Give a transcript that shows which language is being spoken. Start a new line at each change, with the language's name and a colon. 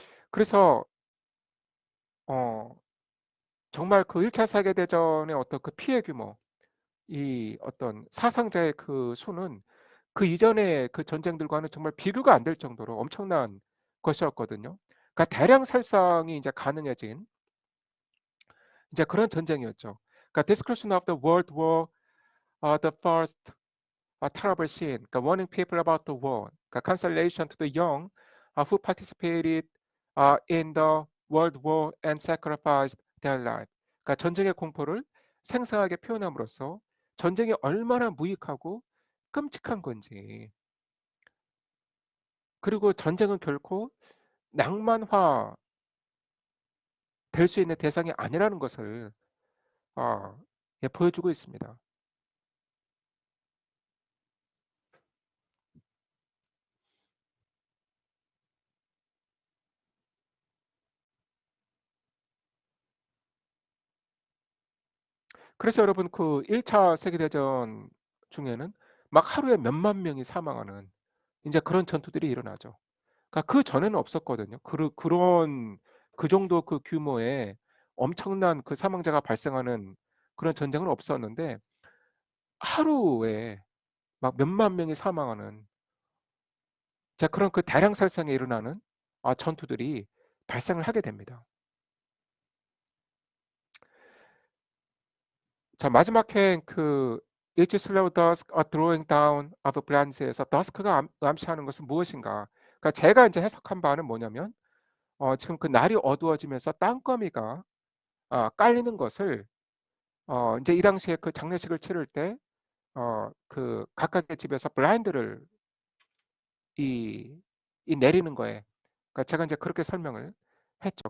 Korean: 그래서 어, 정말 그 1차 세계대전의 어떤 그 피해 규모, 이 어떤 사상자의 그 수는 그 이전의 그 전쟁들과는 정말 비교가 안 될 정도로 엄청난 것이었거든요. 그러니까 대량 살상이 이제 가능해진 이제 그런 전쟁이었죠. 그러니까
English: description of the World War, the first terrible scene, 그러니까 warning people about the war, 그러니까 consolation to the young who participated in the World War and sacrificed their life.
Korean: 그러니까 전쟁의 공포를 생생하게 표현함으로써 전쟁이 얼마나 무익하고 끔찍한 건지, 그리고 전쟁은 결코 낭만화 될 수 있는 대상이 아니라는 것을 어, 예, 보여주고 있습니다. 그래서 여러분 그 1차 세계대전 중에는 막 하루에 몇만 명이 사망하는 이제 그런 전투들이 일어나죠. 그러니까 그 전에는 없었거든요. 그런 그 정도 그 규모의 엄청난 그 사망자가 발생하는 그런 전쟁은 없었는데 하루에 막 몇만 명이 사망하는 자 그런 그 대량 살상에 일어나는 전투들이 발생을 하게 됩니다. 자 마지막 해그
English: Each slow dusk a drawing down of
Korean: branches에서 dusk가 암시하는 것은 무엇인가? 그러니까 제가 이제 해석한 바는 뭐냐면 지금 그 날이 어두워지면서 땅거미가 깔리는 것을 이제 이 당시에 그 장례식을 치를 때 그 각각의 집에서 블라인드를 이, 이 내리는 거에 그러니까 제가 이제 그렇게 설명을 했죠.